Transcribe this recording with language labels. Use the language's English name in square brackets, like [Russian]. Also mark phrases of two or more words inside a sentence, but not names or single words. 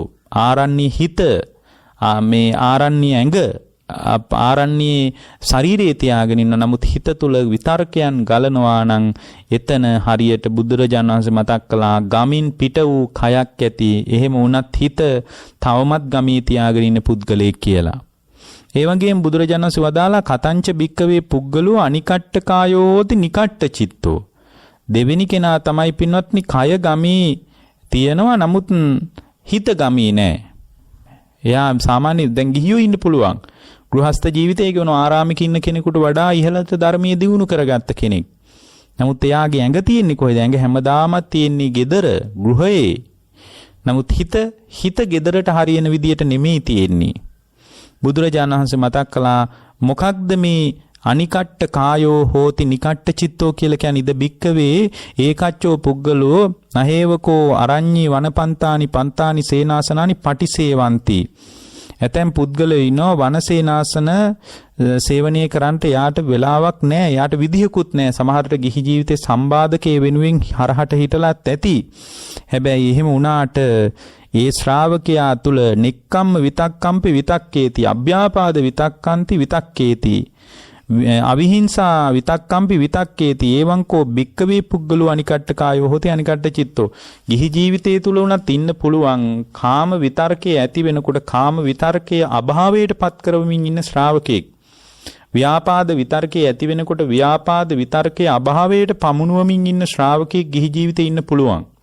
[Sinhala] ආරණ්‍ය හිත මේ ආරණ්‍ය ඇඟ ආරණ්‍යයේ ශරීරයේ තියාගෙන ඉන්න නමුත් හිත තුල විතර්කයන් ගලනවා නම් එතන හරියට බුදුරජාණන් වහන්සේ මතක් කළා ගමින් පිට වූ කයක් ඇති. එහෙම වුණත් හිත තවමත් ගමී තියාගෙන ඉන්න පුද්ගලයෙක් කියලා. ඒ වගේම බුදුරජාණන් වහන්සේ වදාලා [Pali] කතංච බික්කවේ පුද්ගලෝ අනිකට්ට කායෝ හෝති නිකට්ට චිත්තෝ. [Sinhala] දෙවෙනි කෙනා තමයි පින්වත්නි කය ගමී තියෙනවා නමුත් හිත ගමී නැහැ. එයා සාමාන්‍ය දැන් ගිහියෝ ඉන්න පුළුවන්. ගෘහස්ත ජීවිතයේ කියන ආරාමික ඉන්න කෙනෙකුට වඩා ඉහළට ධර්මයේ දියුණු කරගත්ත කෙනෙක්. නමුත් එයාගේ ඇඟ තියෙන්නේ කොහෙද? ඇඟ හැමදාමත් තියෙන්නේ gedara, ගෘහයේ. නමුත් හිත gedarට හරියන විදියට නෙමෙයි තියෙන්නේ. බුදුරජාණන් වහන්සේ මතක් කළා මොකක්ද මේ [Pali] අනිකට්ට කායෝ හෝති නිකට්ට චිත්තෝ [Sinhala] කියලා කියන්නේ [Pali] ඉද බික්කවේ ඒකච්චෝ පුද්ගලෝ නහේවකෝ අරඤ්ඤී වනපන්තානි පන්තානි සේනාසනානි පටිසේවಂತಿ. [Sinhala] ඇතැම් පුද්ගලයෝ ඉනෝ වනසේනාසන සේවනය කරන්නට යාට වෙලාවක් නැහැ. යාට විදිහකුත් නැහැ. සමහරට ගිහි ජීවිතේ සම්බාධකයේ වෙනුවෙන් හරහට හිටලත් ඇති. හැබැයි එහෙම වුණාට ඒ ශ්‍රාවකයා තුල [Pali] නික්කම්ම විතක්කම්පි විතක්කේති, අභ්‍යාපාද විතක්කන්ති විතක්කේති, අවිහිංසා විතක්කම්පි විතක්කේති. එවංකෝ බික්කවේ පුද්ගලෝ අනිකට්ට කායෝ හොති අනිකට්ට චිත්තෝ. [Sinhala] ගිහි ජීවිතයේ තුල උනත් ඉන්න පුළුවන් කාම විතර්කයේ ඇති වෙනකොට කාම විතර්කයේ අභාවයට පත් කරවමින් ඉන්න ශ්‍රාවකෙක්. ව්‍යාපාද විතර්කයේ ඇති වෙනකොට ව්‍යාපාද විතර්කයේ අභාවයට පමුණුවමින් ඉන්න ශ්‍රාවකෙක් ගිහි ජීවිතේ ඉන්න පුළුවන්.